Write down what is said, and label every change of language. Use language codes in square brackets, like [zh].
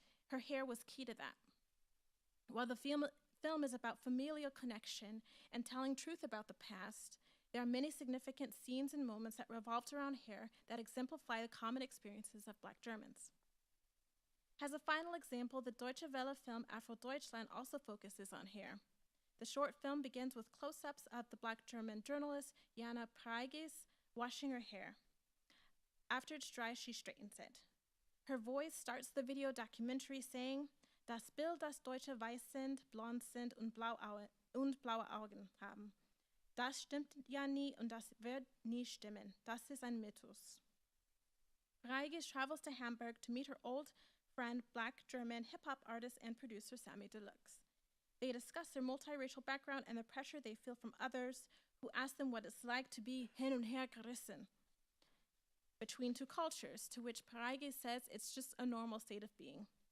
[en] Her hair was key to that. While the film is about familial connection and telling truth about the past, there are many significant scenes and moments that revolved around hair that exemplify the common experiences of Black Germans. As a final example, the Deutsche Welle film Afro-Deutschland also focuses on hair. The short film begins with close-ups of the Black German journalist Jana Praigis washing her hair. After it's dry, she straightens it. Her voice starts the video documentary saying, [de] "Das Bild, das Deutsche weiß sind, blond sind und blaue Augen haben. Das stimmt ja nie und das wird nie stimmen. Das ist ein Mythos." [en] Praigis travels to Hamburg to meet her old friend, Black German hip-hop artist and producer Samy Deluxe. They discuss their multiracial background and the pressure they feel from others who ask them what it's like to be [de] hin und her gerissen [en] between two cultures, to which Praigis says it's just a normal state of being.